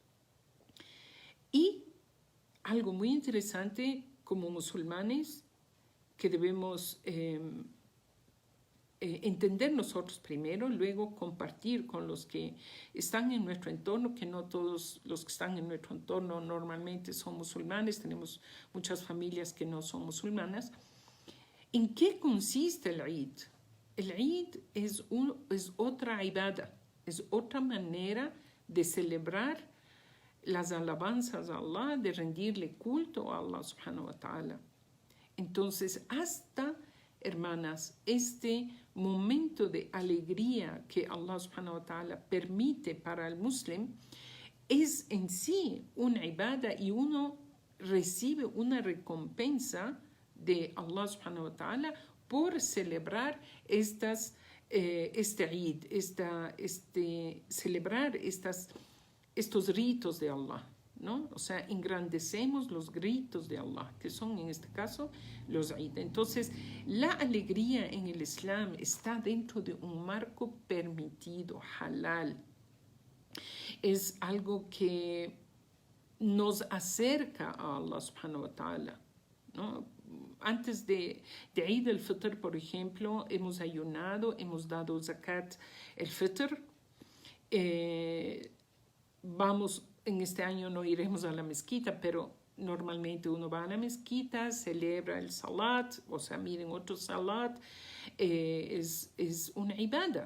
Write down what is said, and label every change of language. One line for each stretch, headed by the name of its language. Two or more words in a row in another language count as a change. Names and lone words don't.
Spanish: Y algo muy interesante como musulmanes, que debemos entender nosotros primero, luego compartir con los que están en nuestro entorno, que no todos los que están en nuestro entorno normalmente son musulmanes, tenemos muchas familias que no son musulmanas. ¿En qué consiste el Eid? El Eid es otra ibada, es otra manera de celebrar las alabanzas a Allah, de rendirle culto a Allah
Arabic: سبحانه وتعالى.
Spanish: Entonces, hasta, hermanas, este momento de alegría que Allah
Arabic: سبحانه وتعالى
Spanish: permite para el muslim es en sí una ibada y uno recibe una recompensa de Allah
Arabic: سبحانه وتعالى
Spanish: por celebrar este Eid, celebrar estos ritos de Allah, ¿no? O sea, engrandecemos los gritos de Allah, que son en este caso los Eid. Entonces, la alegría en el Islam está dentro de un marco permitido, halal. Es algo que nos acerca a Allah
Arabic: سبحانه وتعالى,
Spanish: ¿no? Antes de Eid al-Fitr, por ejemplo, hemos ayunado, hemos dado
Arabic: زكاة الفطر.
Spanish: En este año no iremos a la mezquita, pero normalmente uno va a la mezquita, celebra el salat, o sea, miren otro salat, es una ibada.